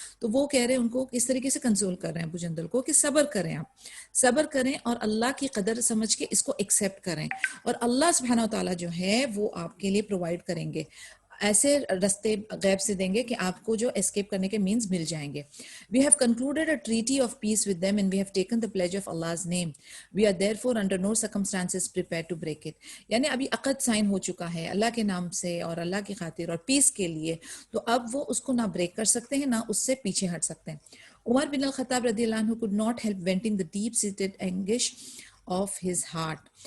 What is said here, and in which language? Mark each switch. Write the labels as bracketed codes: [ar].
[ur] تو وہ کہہ رہے ہیں ان کو اس طریقے سے کنسول کر رہے ہیں ابو جندل کو کہ صبر کریں, آپ صبر کریں اور اللہ کی قدر سمجھ کے اس کو ایکسیپٹ کریں, اور اللہ سبحانہ و تعالیٰ جو ہے وہ آپ کے لیے پرووائڈ کریں گے, ایسے رستے غیب سے دیں گے کہ آپ کو جو اسکیپ کرنے کے مینز مل جائیں گے. [en] We have concluded a treaty of peace with them and we have taken the pledge of Allah's name. We are therefore under no circumstances prepared to break it. [ur] یعنی ابھی عقد سائن ہو چکا ہے اللہ کے نام سے اور اللہ کی خاطر اور پیس کے لیے, تو اب وہ اس کو نہ بریک کر سکتے ہیں نہ اس سے پیچھے ہٹ سکتے ہیں. [en] Umar bin al Khattab رضی اللہ عنہ could not help venting the deep-seated anguish of his heart.